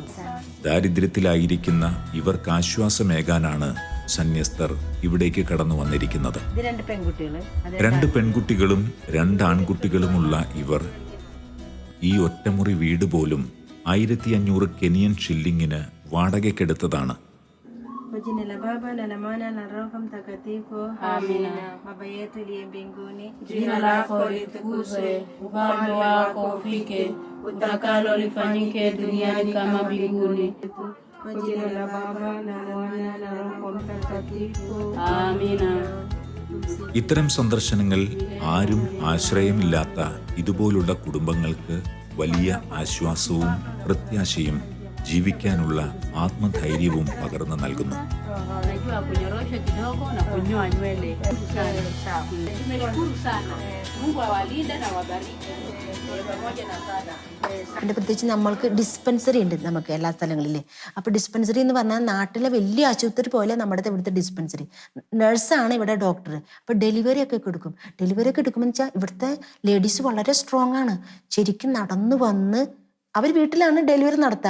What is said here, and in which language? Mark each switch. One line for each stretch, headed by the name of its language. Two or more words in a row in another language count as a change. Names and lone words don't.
Malayalam: ദാരിദ്ര്യത്തിലായിരിക്കുന്ന ഇവർക്ക് ആശ്വാസമേകാനാണ് സന്യസ്തർ ഇവിടേക്ക് കടന്നു വന്നിരിക്കുന്നത്. 2 പെൺകുട്ടികളും 2 ആൺകുട്ടികളുമുള്ള ഇവർ ഈ ഒറ്റമുറി വീട് പോലും 1500 കെനിയൻ ഷില്ലിങ്ങിന് വാടകയ്ക്കെടുത്തതാണ്.
Swahili: Kwa jina la Baba na la Mwana na Roho Mtakatifu. Amina. Baba yetu uliye mbinguni, jina lako litukuzwe, ufalme wako ufike, utakalo lifanyike duniani kama mbinguni. Kwa jina la Baba na la Mwana na Roho Mtakatifu. Amina.
Malayalam: ഇത്തരം സന്ദർശനങ്ങൾ ആരും ആശ്രയമില്ലാത്ത ഇതുപോലുള്ള കുടുംബങ്ങൾക്ക് വലിയ ആശ്വാസവും പ്രത്യാശയും ജീവിക്കാനുള്ള ആത്മധൈര്യവും പകർന്നു നൽകുന്നു.
Swahili: Najua kunyorosha kidogo na kunyoa nywele. Tumeshukuru sana. Mungu awalinde na wabariki. Pamoja na sana.
Malayalam: അതിൻ്റെ പ്രത്യേകിച്ച് നമ്മൾക്ക് ഡിസ്പെൻസറി ഉണ്ട് നമുക്ക് എല്ലാ സ്ഥലങ്ങളിലും. അപ്പോൾ ഡിസ്പെൻസറി എന്ന് പറഞ്ഞാൽ നാട്ടിലെ വലിയ ആശുപത്രി പോലെ നമ്മുടെ ഇവിടുത്തെ ഡിസ്പെൻസറി. നഴ്സാണ് ഇവിടെ ഡോക്ടർ. അപ്പോൾ ഡെലിവറി ഒക്കെ എടുക്കും. ഡെലിവറി ഒക്കെ എടുക്കുമ്പോൾ വെച്ചാൽ ഇവിടുത്തെ ലേഡീസ് വളരെ സ്ട്രോങ് ആണ്. ശരിക്കും നടന്നു വന്ന് അവർ വീട്ടിലാണ് ഡെലിവറി നടത്തുക.